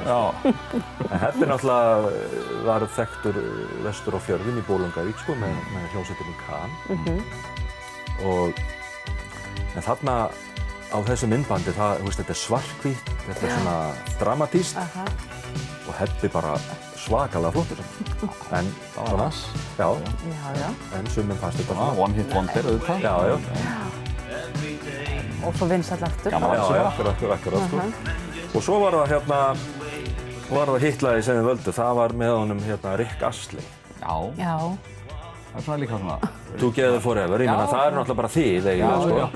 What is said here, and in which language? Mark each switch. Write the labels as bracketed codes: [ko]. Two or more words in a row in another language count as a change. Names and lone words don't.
[is] En Hebbi náttúrulega var þekktur vestur á fjörðum í Bolungarvík, sko, með hljómsveitinni Kan. En þarna á þessu myndbandi, þetta er svarthvítt, þetta er svona dramatískt og Hebbi bara svakalega flottur saman. En svona, já. En sumum fannst þetta svona. [en] One hit wonder, [is] auðvitað. Já. Og svo vinsæll aftur. Já, akkurat, sko. Og svo var það hitlagið sem við völdum, það var með honum Rick Astley. Já. Það er svona líka svona... Together Forever, ég meina það er náttúrulega bara þið, eiginlega, sko.